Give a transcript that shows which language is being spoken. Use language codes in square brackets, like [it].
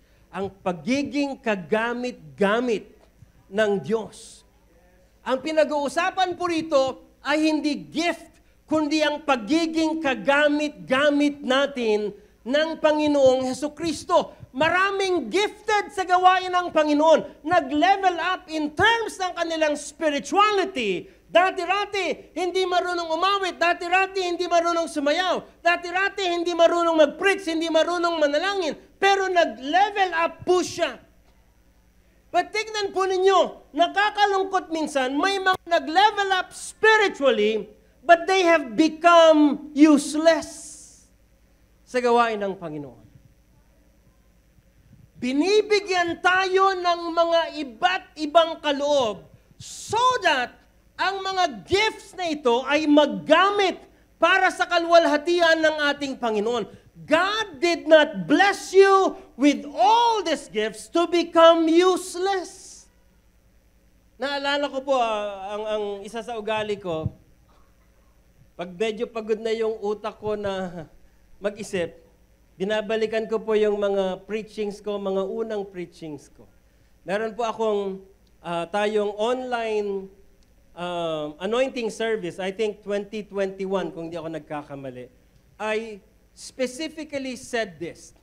[tl] Ang pagiging kagamit-gamit ng Diyos. Ang pinag-uusapan po rito ay hindi gift, kundi ang pagiging kagamit-gamit natin ng Panginoong Hesukristo. Maraming gifted sa gawain ng Panginoon. Nag-level up [en] in terms [tl] ng kanilang spirituality. Dati-rati, hindi marunong umawit. Dati-rati, hindi marunong sumayaw. Dati-rati, hindi marunong mag-preach, hindi marunong manalangin. Pero nag-level up po siya. But tignan po ninyo, nakakalungkot minsan, may mga nag-level up spiritually, [en] but they have become useless [tl] sa gawain ng Panginoon. Binibigyan tayo ng mga iba't ibang kaloob [en] so that [tl] ang mga gifts na ito ay maggamit para sa kalwalhatian ng ating Panginoon. [en] God did not bless you with all these gifts to become useless. [tl] Naalala ko po, ang isa sa ugali ko, pag medyo pagod na yung utak ko na mag-isip, binabalikan ko po yung mga preachings ko, mga unang preachings ko. Meron po akong tayong online anointing service, I think 2021, kung di ako nagkakamali, [en] I specifically said this.